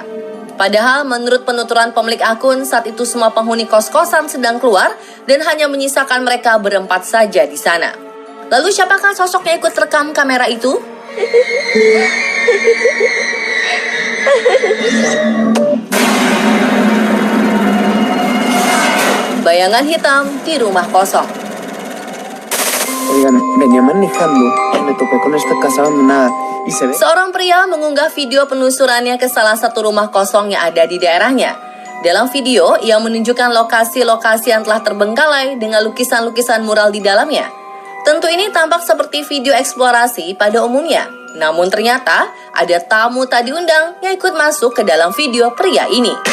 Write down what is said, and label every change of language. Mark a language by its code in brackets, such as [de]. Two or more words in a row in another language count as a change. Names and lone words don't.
[id] Padahal menurut penuturan pemilik akun, saat itu semua penghuni kos-kosan sedang keluar dan hanya menyisakan mereka berempat saja di sana. Lalu siapakah sosok yang ikut rekam kamera itu? Bayangan hitam di rumah kosong. [es] Oigan, venía manejando, me topé con esta casa abandonada y se ve... [id] Seorang pria mengunggah video penelusurannya ke salah satu rumah kosong yang ada di daerahnya. Dalam video, ia menunjukkan lokasi-lokasi yang telah terbengkalai dengan lukisan-lukisan mural di dalamnya. Tentu ini tampak seperti video eksplorasi pada umumnya. Namun ternyata ada tamu tak diundang yang ikut masuk ke dalam video pria ini.